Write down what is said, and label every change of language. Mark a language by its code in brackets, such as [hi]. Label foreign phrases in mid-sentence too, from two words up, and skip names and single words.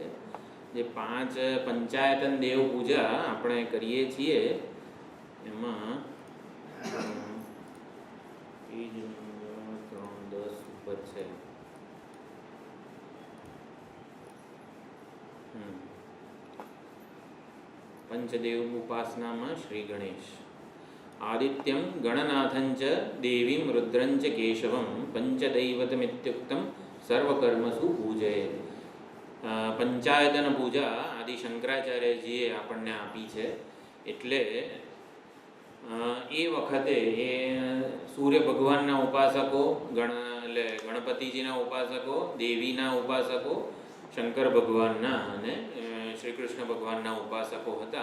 [gu] જે 5 પંચાયતન દેવ પૂજા આપણે કરીએ છીએ એમાં પેજ નંબર 310 ઉપર છે। પંચદેવ ઉપાસનામાં શ્રી ગણેશ [sa] आदित्यं गणनाथंच देवीं रुद्रंच केशवं पंचदैवतमित्युक्तं सर्वकर्मसु पूजयेत्। [gu] પંચાયતન પૂજા આદિ શંકરાચાર્યજીએ આપણને આપી છે। એટલે એ વખતે એ સૂર્ય ભગવાનના ઉપાસકો ગણપતિજીના ઉપાસકો દેવીના ઉપાસકો શંકર ભગવાનના અને શ્રી કૃષ્ણ ભગવાનના ઉપાસકો હતા।